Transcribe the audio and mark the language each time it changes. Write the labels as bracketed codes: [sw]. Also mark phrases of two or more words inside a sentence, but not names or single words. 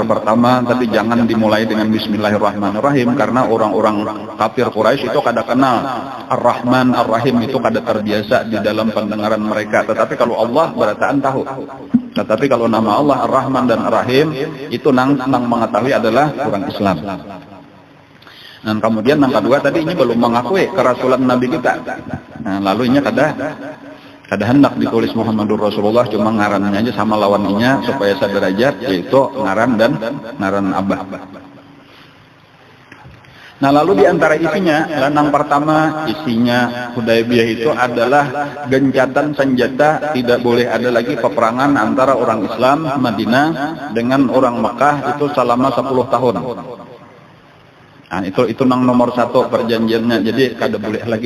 [bjn] Pertama tadi jangan dimulai dengan Bismillahirrahmanirrahim, karena orang-orang kafir Quraisy itu kada kenal Ar-Rahman Ar-Rahim, itu kada terbiasa di dalam pendengaran mereka. Tetapi kalau Allah berataan tahu. Tetapi kalau nama Allah Ar-Rahman dan Ar-Rahim itu nang mengetahui adalah orang Islam. [id] Dan kemudian yang kedua tadi ini belum mengakui kerasulan Nabi kita. [bjn] Nah, lalu ini kada hendak ditulis [ar] محمد رسول الله, [bjn] cuma ngarannya aja sama lawannya supaya sederajat, yaitu ngaran dan ngaran abah. [id] Nah lalu diantara isinya, lanang pertama isinya Hudaybiyah itu adalah gencatan senjata, tidak boleh ada lagi peperangan antara orang Islam Madinah dengan orang Mekah itu selama 10 tahun. [bjn] Nah, itu nomor 1 perjanjiannya, jadi kada boleh lagi.